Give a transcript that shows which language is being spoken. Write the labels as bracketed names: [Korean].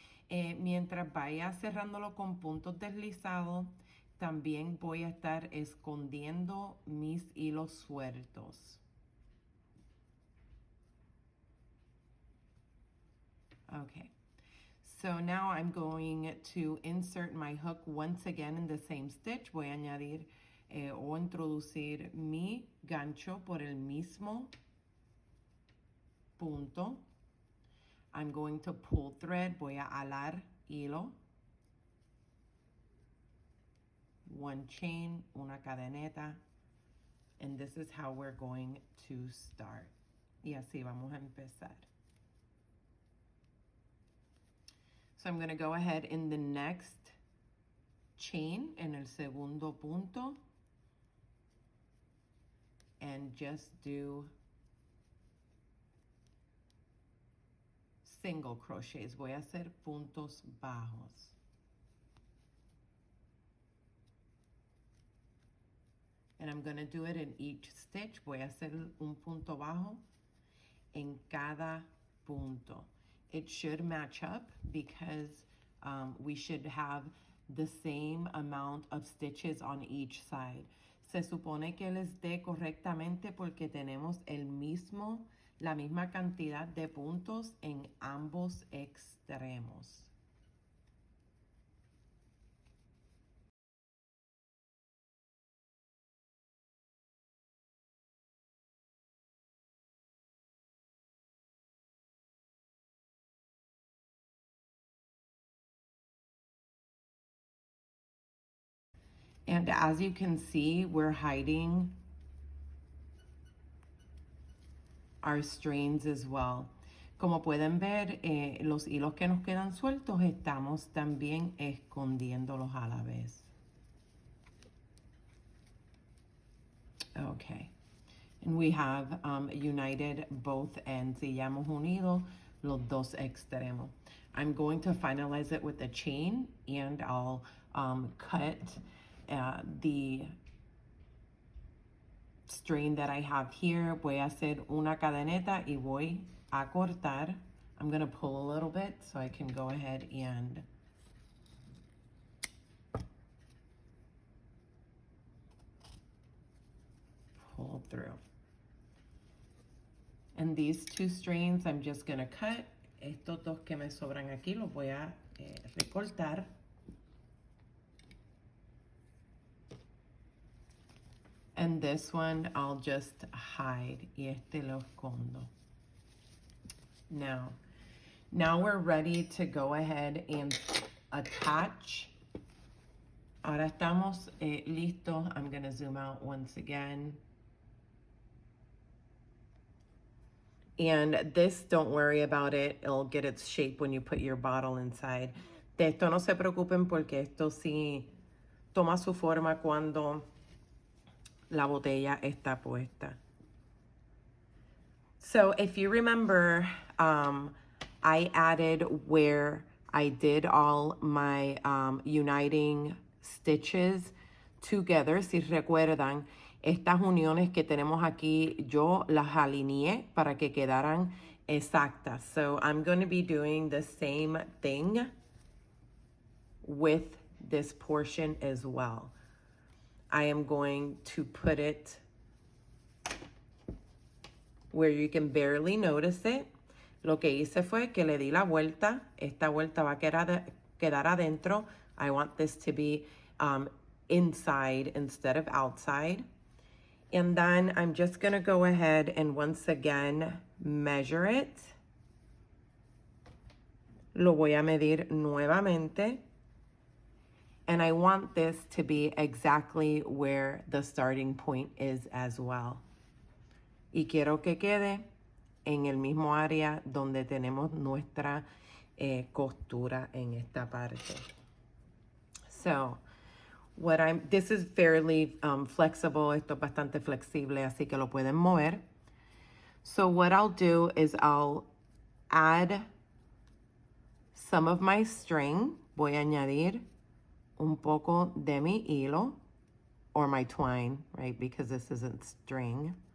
[Spanish] Mientras vaya cerrándolo con puntos deslizados, también voy a estar escondiendo mis hilos sueltos. [English] Okay, so now I'm going to insert my hook once again in the same stitch. [Spanish] Voy a añadir o introducir mi gancho por el mismo punto. [English] I'm going to pull thread. [Spanish] Voy a alar hilo, [English] one chain, [Spanish] una cadeneta, [English] and this is how we're going to start. [Spanish] Y así vamos a empezar. [English] So I'm going to go ahead in the next chain, [Spanish] en el segundo punto, [English] and just do single crochets. [Spanish] Voy a hacer puntos bajos. [English] And I'm going to do it in each stitch. [Spanish] Voy a hacer un punto bajo en cada punto. [English] It should match up because we should have the same amount of stitches on each side. [Spanish] Se supone que les dé correctamente porque tenemos la misma cantidad de puntos en ambos extremos. [English] And as you can see, we're hiding our strains as well. Como pueden ver, los hilos que nos quedan sueltos, estamos también escondiéndolos a la vez. Okay. And we have united both ends. [Spanish] Y ya hemos unido los dos extremos. [English] I'm going to finalize it with a chain, and I'll cut the strain that I have here. [Spanish] Voy a hacer una cadeneta y voy a cortar. [English] I'm going to pull a little bit so I can go ahead and pull through. And these two strains I'm just going to cut. [Spanish] Estos dos que me sobran aquí los voy a recortar. [English] And this one I'll just hide. [Spanish] Y este lo escondo. [English] Now we're ready to go ahead and attach. [Spanish] Ahora estamos listos. [English] I'm going to zoom out once again. And this, don't worry about it. It'll get its shape when you put your bottle inside. [Spanish] De esto no se preocupen porque esto sí toma su forma cuando la botella está puesta. [English] So if you remember, I added where I did all my uniting stitches together. [Spanish] Si recuerdan, estas uniones que tenemos aquí, yo las alineé para que quedaran exactas. [English] So I'm going to be doing the same thing with this portion as well. I am going to put it where you can barely notice it. [Spanish] Lo que hice fue que le di la vuelta. Esta vuelta va a quedar adentro. [English] I want this to be inside instead of outside. And then I'm just going to go ahead and once again measure it. [Spanish] Lo voy a medir nuevamente. [English] And I want this to be exactly where the starting point is as well. [Spanish] Y quiero que quede en el mismo área donde tenemos nuestra costura en esta parte. [English] So, this is fairly flexible. [Spanish] Esto es bastante flexible, así que lo pueden mover. [English] So what I'll do is I'll add some of my string. [Spanish] Voy a añadir un poco de mi hilo, [English] or my twine, right? Because this isn't string.